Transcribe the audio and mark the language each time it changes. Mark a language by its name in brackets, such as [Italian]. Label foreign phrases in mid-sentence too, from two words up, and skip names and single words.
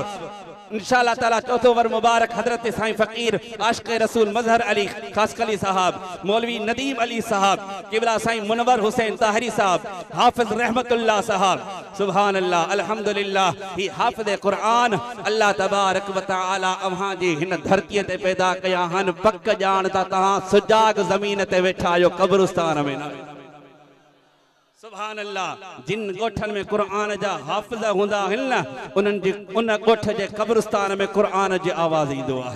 [Arabic] إن شاء الله تعالى [Sindhi] चौथों वर मुबारक हजरत साईं फ़कीर आशिक़े रसूल मज़हर अली ख़ासकली साहब, मौलवी नदीम अली साहब, क़िबला साईं मुनव्वर हुसैन ताहिरी साहब, हाफ़िज़ रहमतुल्लाह साहब। [Arabic] سبحان الله الحمد لله. [Sindhi] ही हाफ़िज़ क़ुरान [Arabic] الله تبارك وتعالى [Sindhi] अव्हां जी हिन धरतीअ ते पैदा कया हन। पक ॼाण त तव्हां सुजाग ज़मीन ते वेठा आहियो, क़ब्रिस्तान में न। [Arabic] سبحان الله. [Sindhi] जिन ॻोठनि में क़ुरान जा हाफ़िज़ हूंदा आहिनि न उन्हनि जी उन ॻोठ जे क़ब्रिस्तान में क़ुरान जी आवाज़ ईंदो आहे।